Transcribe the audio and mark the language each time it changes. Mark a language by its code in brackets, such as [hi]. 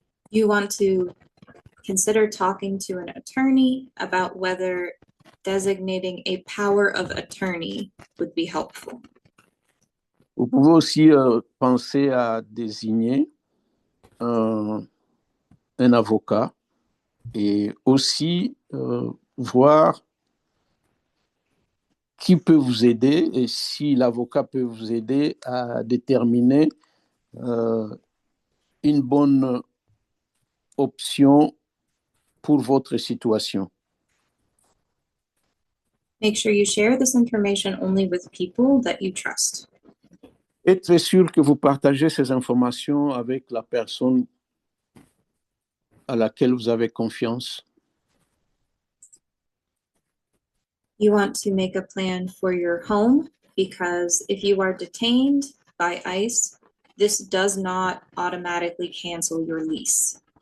[en] You want to consider talking to an attorney about whether designating a power of attorney would be helpful. [fr] Vous pouvez aussi penser à désigner un avocat et aussi voir qui peut vous aider et si l'avocat peut vous aider à déterminer une bonne option pour votre situation. [en] Make sure you share this information only with people that you trust. [fr] Être sûr que vous partagez ces informations avec la personne à laquelle vous avez confiance. [en] You want to make a plan for your home because if you are detained by ICE, this does not automatically cancel your lease.